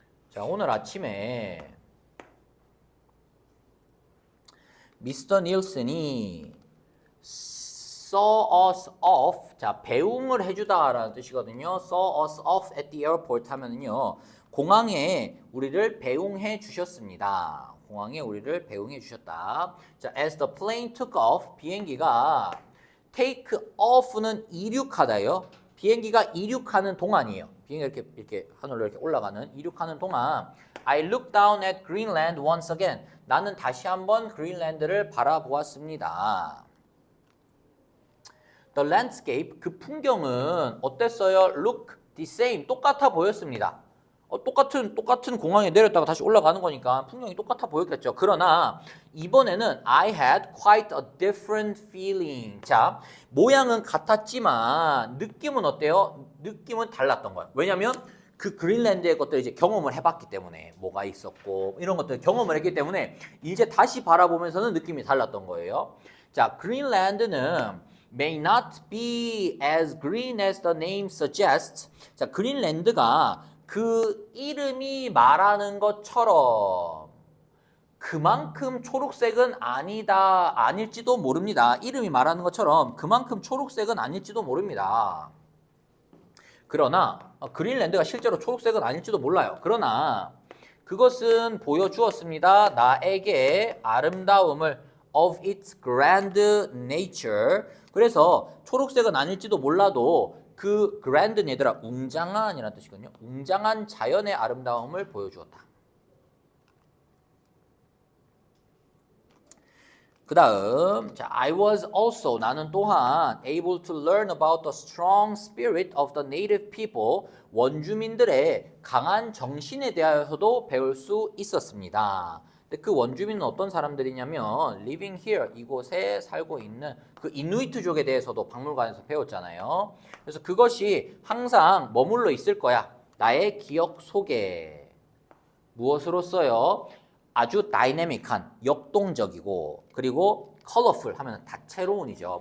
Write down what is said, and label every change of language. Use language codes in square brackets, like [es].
[ko] 자, 오늘 아침에 미스터 닐슨이 [en] saw us off, [ko] 자, 배웅을 해주다라는 뜻이거든요. [en] saw us off at the airport [ko] 하면은요, 공항에 우리를 배웅해 주셨습니다. 공항에 우리를 배웅해 주셨다. 자, [en] as the plane took off, [ko] 비행기가 take off는 이륙하다요. 비행기가 이륙하는 동안이에요. 비행기가 이렇게 하늘로 이렇게 올라가는, 이륙하는 동안 [en] I looked down at Greenland once again. [ko] 나는 다시 한번 그린랜드를 바라보았습니다. [en] The landscape, [ko] 그 풍경은 어땠어요? [en] Look the same, [ko] 똑같아 보였습니다. 똑같은 공항에 내렸다가 다시 올라가는 거니까 풍경이 똑같아 보였겠죠. 그러나 이번에는 [en] I had quite a different feeling. [ko] 자, 모양은 같았지만 느낌은 어때요? 느낌은 달랐던 거예요. 왜냐면 그 그린랜드의 것들을 이제 경험을 해봤기 때문에, 뭐가 있었고 이런 것들 경험을 했기 때문에 이제 다시 바라보면서는 느낌이 달랐던 거예요. 자, 그린랜드는 [en] may not be as green as the name suggests. [ko] 자, 그린랜드가 그 이름이 말하는 것처럼 그만큼 초록색은 아닐지도 모릅니다. 이름이 말하는 것처럼 그만큼 초록색은 아닐지도 모릅니다. 그러나 그린랜드가 실제로 초록색은 아닐지도 몰라요. 그러나 그것은 보여주었습니다. 나에게 아름다움을 [en] of its grand nature. [ko] 그래서 초록색은 아닐지도 몰라도 그 grand는 얘들아 웅장한이라는 뜻이거든요. 웅장한 자연의 아름다움을 보여주었다. 그 다음, 자, [en] I was also, [ko] 나는 또한 [en] able to learn about the strong spirit of the native people, [ko] 원주민들의 강한 정신에 대하여서도 배울 수 있었습니다. 근데 그 원주민은 어떤 사람들이냐면 [en] living here, [ko] 이곳에 살고 있는 그 이누이트족에 대해서도 박물관에서 배웠잖아요. 그래서 그것이 항상 머물러 있을 거야. 나의 기억 속에. 무엇으로써요? 아주 다이내믹한, 역동적이고, 그리고 컬러풀 하면 다채로운이죠.